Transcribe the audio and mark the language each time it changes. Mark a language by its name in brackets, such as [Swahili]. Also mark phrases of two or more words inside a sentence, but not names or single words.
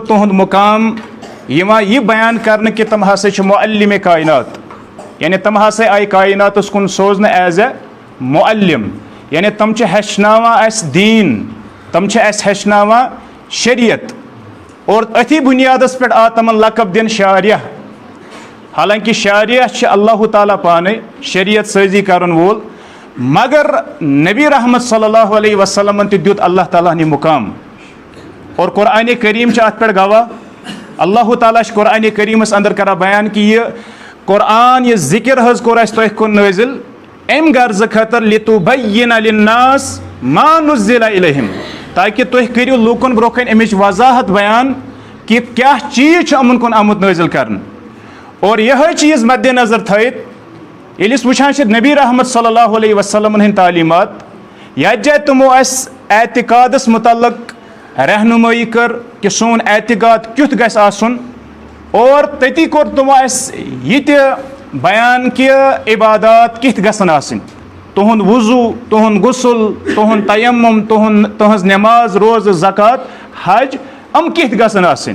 [Kashmiri] تُہُنٛد مُقام یِوان یہِ بیان کرنہٕ کہِ تِم ہسا چھِ معلِمِ کائنات یعنی تِم ہسا آیہِ کائناتس کُن سوزنہٕ [English] as a [Kashmiri] معلم یعنی تِم چھِ ہیٚچھناوان اَسہِ دیٖن تِم چھِ اَسہِ ہیٚچھناوان شریعت اور أتھی بُنیادس پٮ۪ٹھ آو تِمن لقب دِنہٕ شاریہ حالانکہِ شاریہ چھِ اللہ تعالیٰ پانے شریعت سٲزی کرن وول مگر نبی رحمت [Arabic] صلی اللہ علیہ وسلم [Kashmiri] تہِ دیُت اللہ تعالیٰ ہن یہِ مُقام اور قرآنِ کریم چھِ اتھ پٮ۪ٹھ گواہ اللہ تعالیٰ چھِ قرآنِ کریٖمس اندر کران بیان کہِ یہِ قرآن یہِ ذکر حظ کوٚر اَسہِ تۄہہِ کُن نٲزِل امہِ غرضہٕ خٲطرٕ [Arabic] لِتُبَیِّنَ لِلنَّاسِ مَا نُزِّلَ إِلَیْہِم [Kashmiri] تاکہِ تُہۍ کٔرِو لوٗکن برونٛہہ کنہِ امِچ وضاحت بیان کہِ کیاہ چیٖز چھُ یِمن کُن آمُت نٲزِل کرنہٕ اور یِہے چیٖز مدِ نظر تھٲیِتھ ییٚلہِ أسۍ وٕچھان چھِ نبی رحمت [Arabic] صلی اللہ علیہ وسلمن [Kashmiri] ہٕنٛدۍ تعلیٖمات یتھ جایہِ تِمو اَسہِ اعتقادس متعلق رہنُمٲیی کٔر کہِ سون اعتقاد کیُتھ گژھِ آسُن اور تٔتی کوٚر تِمو اَسہِ یہِ تہِ بیان کہِ عبادات کِتھ گژھن آسٕنۍ تُہُنٛد وضوٗ تُہُنٛد غسل تُہُنٛد تیمم تُہنٛز نٮ۪ماز روزٕ زکات حج یِم کِتھ گژھن آسٕنۍ